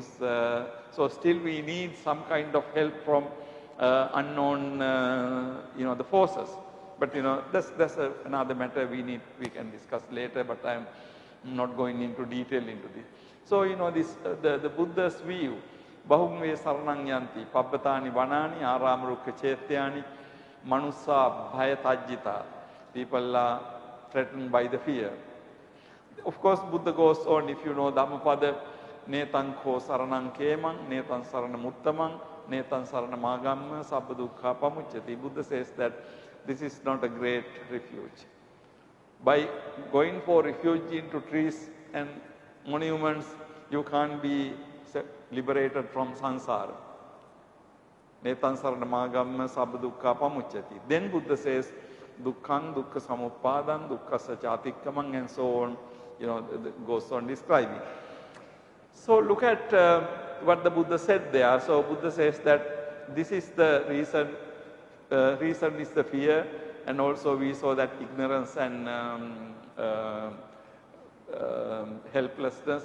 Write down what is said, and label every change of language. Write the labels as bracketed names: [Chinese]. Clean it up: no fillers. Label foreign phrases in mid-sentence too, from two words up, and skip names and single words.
[English] So still we need some kind of help from unknown, you know, the forces. But you know, that's another matter we can discuss later, but I'm not going into detail into this. So, you know, this, the Buddha's view, [Pali] Bahumve Saranang Yanti, Pabbhatani Vanani, Aramrukha Chetyani, Manusa Bhayatajjita. [English] People are threatened by the fear. Of course, Buddha goes on, if you know Dhammapada, [Pali] Netan Kho Saranang Kemang, Netan Saranam Uttamang, Netan Saranam Agamma, Sabbadukha Pamuchyati. [English] Buddha says that this is not a great refuge. By going for refuge into trees and monuments, you can't be liberated from samsara. [Pali] Netan saranamagamma sabbadukha pamuchyati. [English] Then Buddha says, [Pali] dukkhaṃ dukkha samuppadam, dukkha sachatikkamam, [English] and so on, you know, goes on describing. So look at what the Buddha said there. So Buddha says that this is the reason, reason is the fear, and also we saw that ignorance and helplessness.